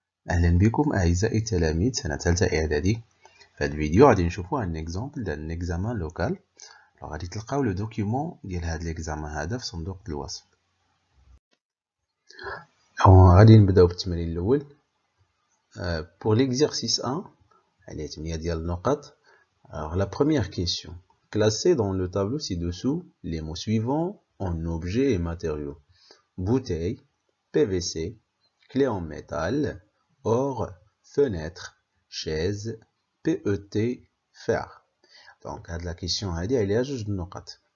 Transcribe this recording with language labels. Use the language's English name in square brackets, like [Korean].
[Arabic] أهلا بكم أعزائي التلاميذ سنة ثالثة إعدادي. في هذا الفيديو غادي نشوفوا ان اكزامبل ديال اكزامان لوكال. غادي تلقاو لو دوكيومون ديال هذا الاكزامان هذا في صندوق الوصف. غادي نبداو بالتمرين الاول. [French] pour l'exercice 1 [Arabic] عليه 8 ديال النقط. [French] Alors la première question, classez dans le tableau ci-dessous les mots suivants en objets et matériaux: bouteille, PVC, clé en métal, or, fenêtre, chaise, PET, fer. [Arabic] Donc هاد لا كيسيون هادي عليها جوج د النقط.